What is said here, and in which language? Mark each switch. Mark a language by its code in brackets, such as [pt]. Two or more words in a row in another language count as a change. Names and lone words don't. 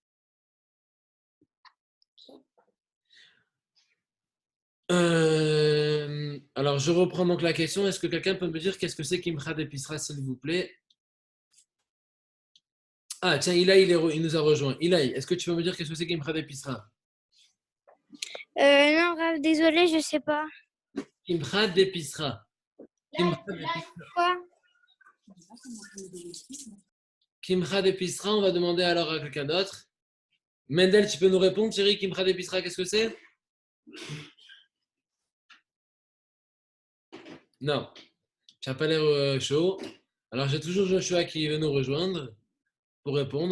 [fr] Alors, je reprends donc la question. Est-ce que quelqu'un peut me dire qu'est-ce que c'est [arc] קמחא דפסחא, [fr] s'il vous plaît? Ah, tiens, Ilaï, il nous a rejoint. Ilaï, est-ce que tu peux me dire qu'est-ce que c'est [arc] קמחא דפסחא? [fr] Non, Rav, désolé, je sais pas. [arc] קמחא דפסחא. קמחא דפסחא, [fr] on va demander alors à quelqu'un d'autre. Mendel, tu peux nous répondre, chérie, [arc] קמחא דפסחא, [fr] qu'est-ce que c'est? Non, tu n'as pas l'air chaud. Alors, j'ai toujours Joshua qui veut nous rejoindre pour répondre.